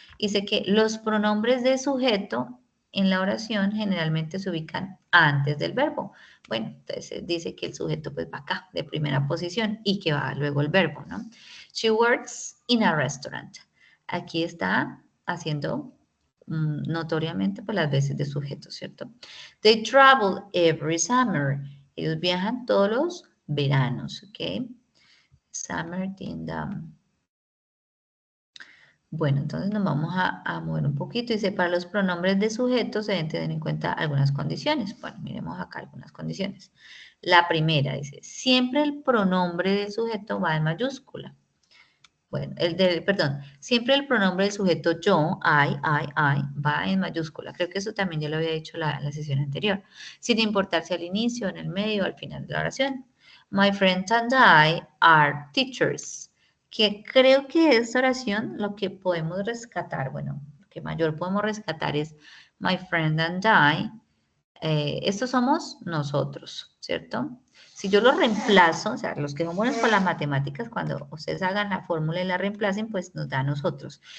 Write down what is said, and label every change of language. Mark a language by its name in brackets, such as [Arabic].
[Spanish] Dice que los pronombres de sujeto en la oración generalmente se ubican antes del verbo. Bueno, entonces dice que el sujeto pues va acá, de primera posición, y que va luego el verbo, ¿no? [English] She works in a restaurant. [Spanish] Aquí está haciendo notoriamente pues las veces de sujeto, ¿cierto? [English] They travel every summer. [Spanish] Ellos viajan todos los veranos, ¿ok? [English] Summer in the... [Spanish] Bueno, entonces nos vamos a mover un poquito. Dice, para los pronombres de sujeto se deben tener en cuenta algunas condiciones. Bueno, miremos acá algunas condiciones. La primera dice, siempre el pronombre del sujeto va en mayúscula. Bueno, siempre el pronombre del sujeto yo, I, va en mayúscula. Creo que eso también ya lo había dicho en la sesión anterior. Sin importar si al inicio, en el medio o al final de la oración. [English] My friend and I are teachers. [Spanish] Que creo que de esta oración lo que podemos rescatar, bueno, lo que mayor podemos rescatar es [English] my friend and I. [Spanish] Estos somos nosotros, ¿cierto? Si yo los reemplazo, o sea, los que son buenos con las matemáticas, cuando ustedes hagan la fórmula y la reemplacen, pues nos da a nosotros.